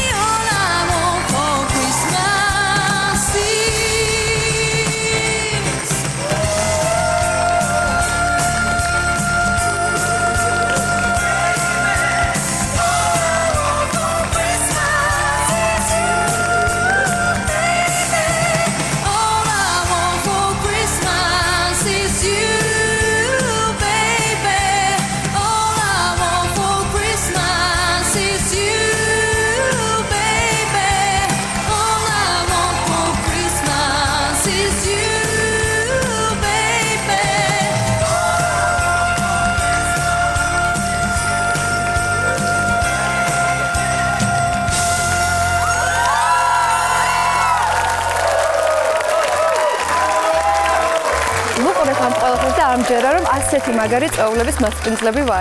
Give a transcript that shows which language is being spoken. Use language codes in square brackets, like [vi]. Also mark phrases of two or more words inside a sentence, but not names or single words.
[en] All I want for Christmas is all I want for Christmas is you, baby. All I want for Christmas is you, baby. All I want for Christmas is you, baby. [ka] ვუყურებ ამ ყველაფერს და ამჯერა რომ ასეთი მაგარი წვეულების მასპინძლები ვარ.